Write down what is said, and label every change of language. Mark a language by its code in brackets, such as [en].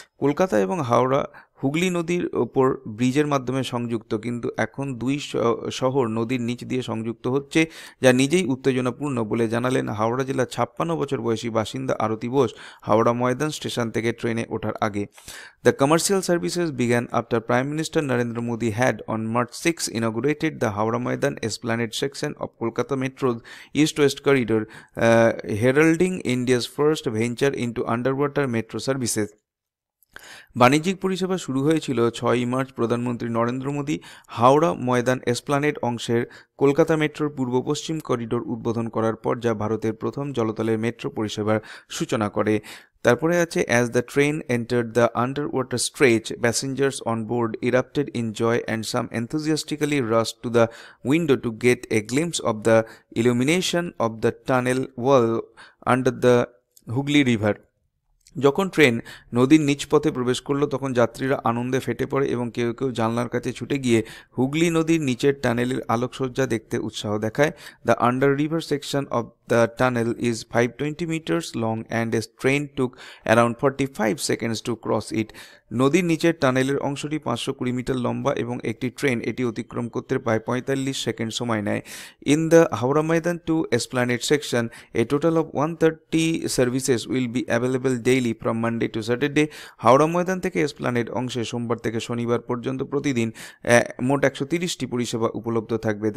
[bn] কলকাতা এবং হাওড়া হুগলি নদীর ওপর ব্রিজের মাধ্যমে সংযুক্ত, কিন্তু এখন দুই শহর নদীর নিচ দিয়ে সংযুক্ত হচ্ছে, যা নিজেই উত্তেজনাপূর্ণ বলে জানালেন হাওড়া জেলার 56 বছর বয়সী বাসিন্দা আরতি বোস হাওড়া ময়দান স্টেশন থেকে ট্রেনে ওঠার আগে। [en] The commercial services began after Prime Minister Narendra Modi had on March 6 inaugurated the Howrah Maidan Esplanade section of Kolkata Metro's East-West Corridor, heralding India's first venture into underwater metro services. [bn] বাণিজ্যিক পরিষেবা শুরু হয়েছিল 6ই March প্রধানমন্ত্রী Narendra Modi Howrah Maidan Esplanade অংশের কলকাতা মেট্রোর পূর্ব পশ্চিম corridor উদ্বোধন করার পর, যা ভারতের প্রথম জলতলের মেট্রো পরিষেবার সূচনা করে। তারপরে আছে, [en] as the train entered the underwater stretch, passengers on board erupted in joy and some enthusiastically rushed to the window to get a glimpse of the illumination of the tunnel wall under the Hooghly River. [bn] যখন train নদীর নিচ পথে প্রবেশ করলো, তখন যাত্রীরা আনন্দে ফেটে পড়ে এবং কেউ কেউ জানলার কাছে ছুটে গিয়ে হুগলি নদীর নিচের টানেলের আলোকসজ্জা দেখতে উৎসাহ দেখায়। [en] The under river section of the tunnel is 520 meters long and a train took around 45 seconds to cross it. [bn] নদীর নিচের টানেলের অংশটি 520 মিটার লম্বা এবং একটি ট্রেন এটি অতিক্রম করতে প্রায় 45 সেকেন্ড সময় নেয়। [en] In the Howrah Maidan to Esplanade section, a total of 130 services will be available daily from Monday to Saturday. [bn] Howrah Maidan থেকে এসপ্লানেড অংশে সোমবার থেকে শনিবার পর্যন্ত প্রতিদিন মোট 130টি পরিষেবা উপলব্ধ থাকবে।